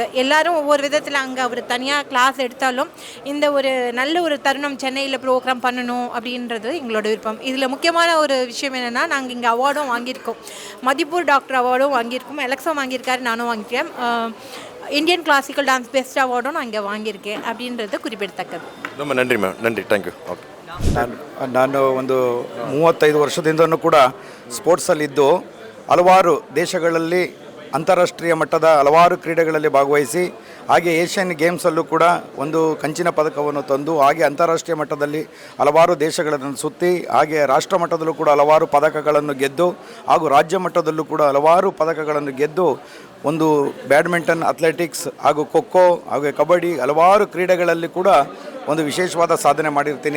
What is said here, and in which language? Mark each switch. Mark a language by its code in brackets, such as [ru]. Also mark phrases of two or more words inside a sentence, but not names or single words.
[ta] எல்லோரும் ஒவ்வொரு விதத்தில் அங்கே அவர் தனியாக கிளாஸ் எடுத்தாலும் இந்த ஒரு நல்ல ஒரு தருணம் சென்னையில் ப்ரோக்ராம் பண்ணணும் அப்படின்றது எங்களோட விருப்பம். இதில் முக்கியமான ஒரு விஷயம் என்னென்னா, நாங்கள் இங்கே அவார்டும் வாங்கியிருக்கோம். மதிப்பூர் டாக்டர் அவார்டும் வாங்கியிருக்கோம். எலக்ஸும் வாங்கியிருக்காரு, நானும் வாங்கியிருக்கேன். [en] Indian classical dance best [ta] அவார்டும் நான் இங்கே வாங்கியிருக்கேன் அப்படின்றது குறிப்பிடத்தக்கது. ரொம்ப நன்றி மேம். [en] ನನ್ರಿ thank you. okay. [kn] ನಾನು ಒಂದು 35 ವರ್ಷದಿಂದನೂ ಕೂಡ ಸ್ಪೋರ್ಟ್ಸಲ್ಲಿದ್ದು ಹಲವಾರು ದೇಶಗಳಲ್ಲಿ ಅಂತಾರಾಷ್ಟ್ರೀಯ ಮಟ್ಟದ ಹಲವಾರು ಕ್ರೀಡೆಗಳಲ್ಲಿ ಭಾಗವಹಿಸಿ ಹಾಗೆ ಏಷ್ಯನ್ ಗೇಮ್ಸಲ್ಲೂ ಕೂಡ ಒಂದು ಕಂಚಿನ ಪದಕವನ್ನು ತಂದು ಹಾಗೆ ಅಂತಾರಾಷ್ಟ್ರೀಯ ಮಟ್ಟದಲ್ಲಿ ಹಲವಾರು ದೇಶಗಳನ್ನು ಸುತ್ತಿ ಹಾಗೆ ರಾಷ್ಟ್ರ ಮಟ್ಟದಲ್ಲೂ ಕೂಡ ಹಲವಾರು ಪದಕಗಳನ್ನು ಗೆದ್ದು ಹಾಗೂ ರಾಜ್ಯ ಮಟ್ಟದಲ್ಲೂ ಕೂಡ ಹಲವಾರು ಪದಕಗಳನ್ನು ಗೆದ್ದು ಒಂದು ಬ್ಯಾಡ್ಮಿಂಟನ್, ಅಥ್ಲೆಟಿಕ್ಸ್ ಹಾಗೂ ಖೋಖೋ ಹಾಗೂ ಕಬಡ್ಡಿ ಹಲವಾರು ಕ್ರೀಡೆಗಳಲ್ಲಿ ಕೂಡ ಒಂದು ವಿಶೇಷವಾದ ಸಾಧನೆ ಮಾಡಿರ್ತೀನಿ.